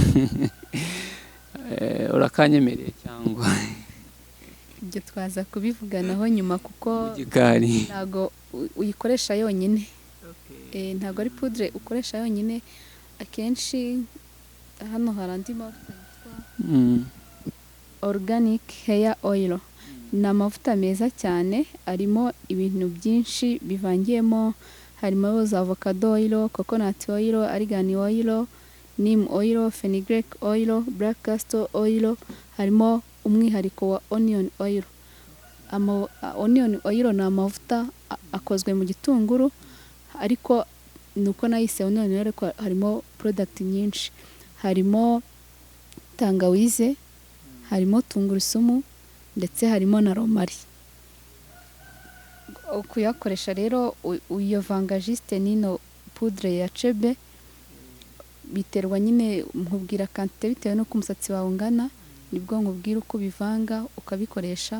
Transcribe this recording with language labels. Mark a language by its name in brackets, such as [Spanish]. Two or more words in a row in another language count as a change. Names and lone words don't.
[Kinyarwanda] Urakanyemereye cyangwa ibyo twaza kubivuganaho nyuma, kuko igikari ntago uyikoresha yonyine. Ntago ari poudre ukoresha yonyine. Akenshi hano hari andi mavuta yitwa [English] organic hair oil. [Kinyarwanda] Ni amavuta meza cyane, arimo ibintu byinshi bivangiyemo. Harimo za [English] avocado oil, coconut oil, argan oil, neem oil, fenugreek oil, black castor oil. [Kinyarwanda] Harimo umwihariko wa [English] onion oil. Onion oil [Kinyarwanda] ni amavuta akozwe mu gitunguru, ariko nuko nayise [English] onion oil, [Kinyarwanda] ariko harimo product nyinshi. Harimo tangawize, harimo tungurusumu, ndetse harimo na romari. Kuyakoresha rero uyavanga juste nino poudre ya chebe, biterwa nyine, nkubwira quantité bitewe no kumusatsi wawe ungana, nibwo nkubwira uko bivanga ukabikoresha.